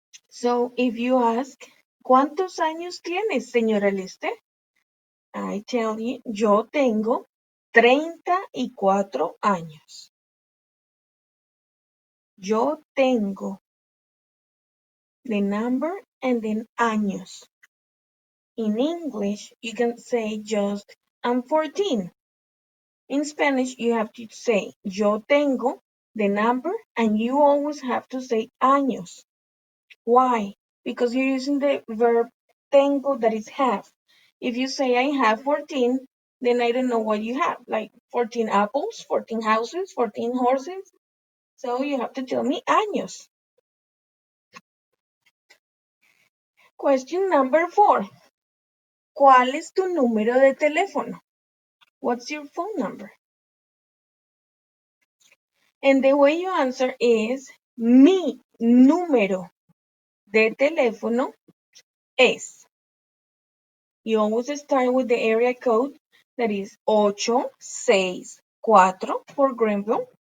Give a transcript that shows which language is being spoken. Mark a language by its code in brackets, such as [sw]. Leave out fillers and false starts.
[en] So if you ask, [es] ¿cuántos años tienes, señora Lester? [en] I tell you, [es] yo tengo 34 años. Yo tengo [en] the number and then años. In English, you can say just I'm 14. In Spanish, you have to say [es] yo tengo, [en] the number, and you always have to say años. Why? Because you're using the verb tengo that is have. If you say I have 14, then I don't know what you have, like 14 apples, 14 houses, 14 horses. So you have to tell me años. Question number 4. [es] ¿Cuál es tu número de teléfono? [en] What's your phone number? And the way you answer is [es] mi número de teléfono es. [en] You always start with the area code that is 864 for Greenville.